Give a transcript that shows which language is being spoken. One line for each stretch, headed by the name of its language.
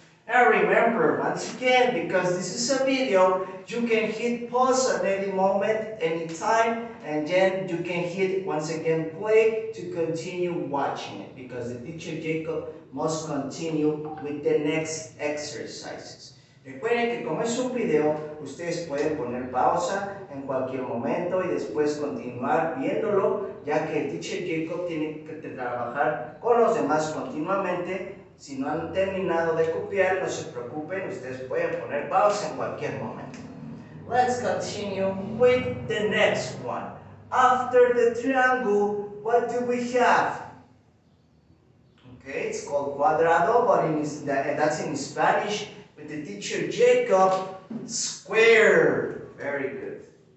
English: Now remember, once again, because this is a video, you can hit pause at any moment, any time, and then you can hit once again play to continue watching it, because the teacher Jacob must continue with the next exercises.
Spanish: Recuerden que como es un video, ustedes pueden poner pausa en cualquier momento y después continuar viéndolo, ya que el teacher Jacob tiene que trabajar con los demás continuamente. Si no han terminado de copiar, no se preocupen, ustedes pueden poner pausa en cualquier momento.
English: Let's continue with the next one. After the triangle, what do we have? Okay, it's called cuadrado, but that's in Spanish. With the teacher Jacob, square. Very good.